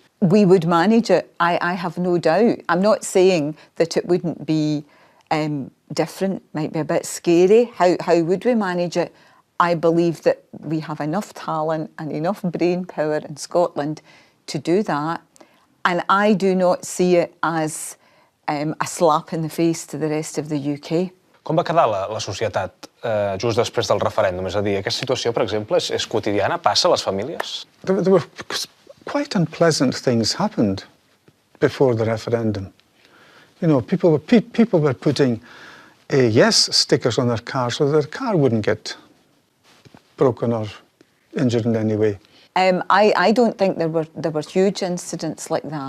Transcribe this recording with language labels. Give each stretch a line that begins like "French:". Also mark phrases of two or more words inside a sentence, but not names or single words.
English: We would manage it, I have no doubt. I'm not saying that it wouldn't be different, might be a bit scary. How would we manage it? I believe that we have enough talent and enough brain power in Scotland to do that. And I do not see it as a slap in the face to the rest of the UK.
Catalan: Com va quedar la societat just després del referèndum? És a dir, aquesta situació, per exemple, és quotidiana? Passa a les famílies?
English: There were quite unpleasant things happened before the referendum. You know, people were putting yes stickers on their car so their car wouldn't get broken or injured in any way. I don't think there were huge incidents like that.